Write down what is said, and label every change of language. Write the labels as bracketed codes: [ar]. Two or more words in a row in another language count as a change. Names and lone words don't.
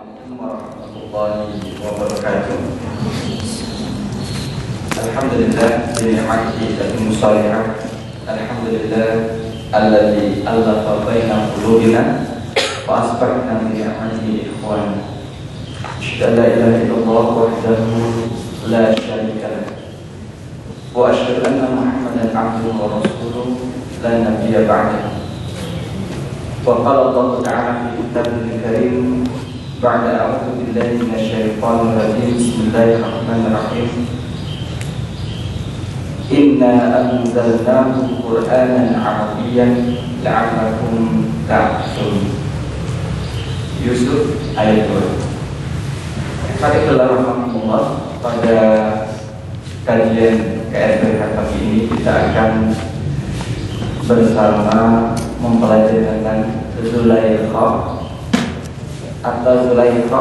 [ar] ورحمة الله وبركاته. الحمد لله بنعمته تتم الصالحة. الحمد لله الذي ألف بين قلوبنا وأصبحنا بنعمته إخوان. أشهد أن لا إله إلا الله وحده لا شريك له. وأشهد أن محمدا عبده ورسوله لا نبي بعده. وقال الله تعالى في كتابه الكريم بعد أعوذ بالله من الشيطان الرجيم. بسم الله الرحمن الرحيم. إنا أنزلناه قرآنا عربيا لعلكم تعقلون. [id] Yusuf ayat 2. Rahimahullah, pada kajian KSBK pagi ini kita akan bersama mempelajari tentang Zulaikha atau Zulaikha.